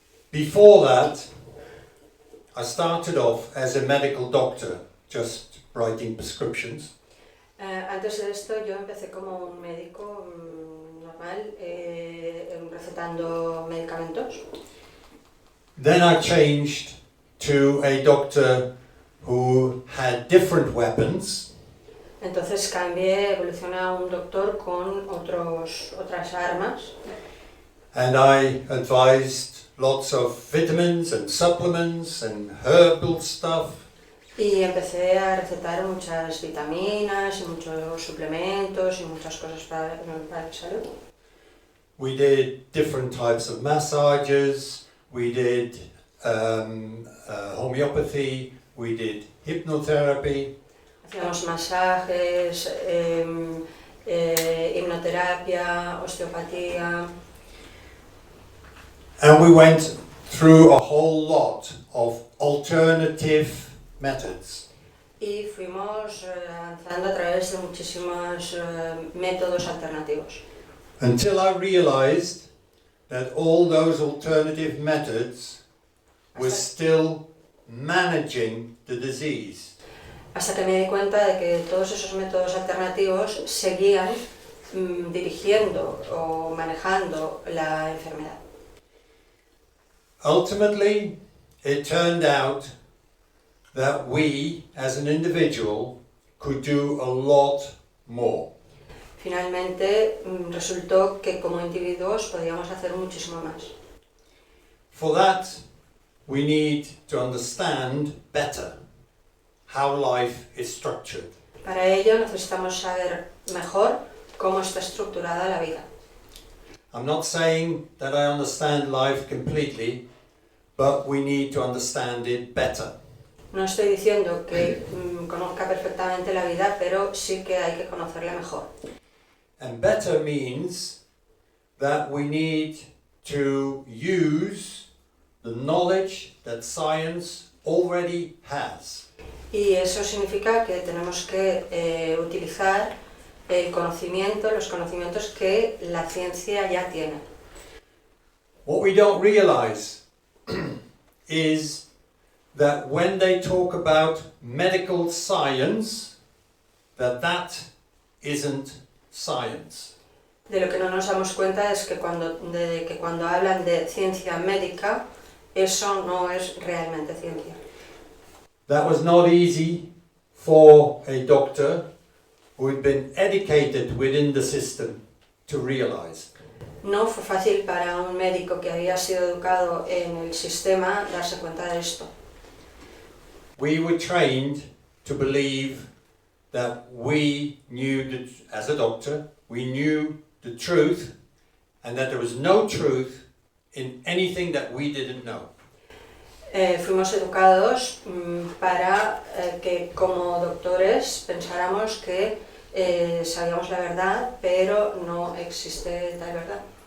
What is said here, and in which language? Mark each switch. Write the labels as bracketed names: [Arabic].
[English] Before that, I started off as a medical doctor, just writing prescriptions. [Spanish] Antes de esto yo empecé como un médico normal, recetando medicamentos. [English] Then I changed to a doctor who had different weapons. [Spanish] Entonces evolucioné a un doctor con otras armas. [English] And I advised lots of vitamins and supplements and herbal stuff. [Spanish] Y empecé a recetar muchas vitaminas y muchos suplementos y muchas cosas para la salud. [English] We did different types of massages, we did homeopathy, we did hypnotherapy. [Spanish] Hacíamos masajes, hipnoterapia, osteopatía. [English] And we went through a whole lot of alternative methods. [Spanish] Y fuimos avanzando a través de muchísimos métodos alternativos. [English] Until I realized that all those alternative methods were still managing the disease. [Spanish] Hasta que me di cuenta de que todos esos métodos alternativos seguían dirigiendo o manejando la enfermedad. [English] Ultimately, it turned out that we, as an individual, could do a lot more. [Spanish] Finalmente, resultó que como individuos podíamos hacer muchísimo más. [English] For that, we need to understand better how life is structured. [Spanish] Para ello necesitamos saber mejor cómo está estructurada la vida. [English] I'm not saying that I understand life completely, but we need to understand it better. [Spanish] No estoy diciendo que conozca perfectamente la vida, pero sí que hay que conocerla mejor. [English] And better means that we need to use the knowledge that science already has. [Spanish] Y eso significa que tenemos que utilizar el conocimiento, los conocimientos que la ciencia ya tiene. [English] What we don't realize is that when they talk about medical science, that isn't science. [Spanish] De lo que no nos damos cuenta es que cuando hablan de ciencia médica, eso no es realmente ciencia. [English] That was not easy for a doctor who had been educated within the system to realize. [Spanish] No fue fácil para un médico que había sido educado en el sistema darse cuenta de esto. [English] We were trained to believe that we knew, as a doctor, we knew the truth and that there was no truth in anything that we didn't know. [Spanish] Fuimos educados para que como doctores pensáramos que sabíamos la verdad, pero no existe tal verdad.